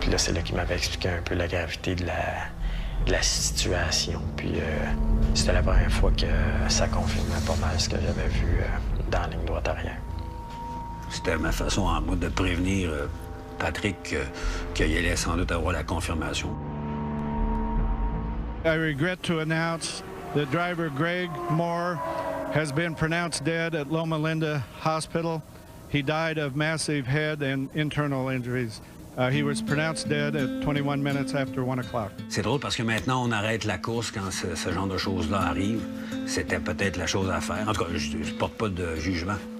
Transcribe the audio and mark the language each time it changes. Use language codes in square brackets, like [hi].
[fr] Puis là, c'est là qu'il m'avait expliqué un peu la gravité de la situation. Puis c'était la première fois que ça confirmait pas mal ce que j'avais vu dans la ligne droite arrière. C'était ma façon en moi de prévenir Patrick qu'il allait sans doute avoir la confirmation. [en] I regret to announce that driver Greg Moore has been pronounced dead at Loma Linda Hospital. He died of massive head and internal injuries. He was pronounced dead at 21 minutes after 1 o'clock. [fr] C'est drôle parce que maintenant, on arrête la course quand ce genre de choses-là arrive. C'était peut-être la chose à faire. En tout cas, je ne porte pas de jugement.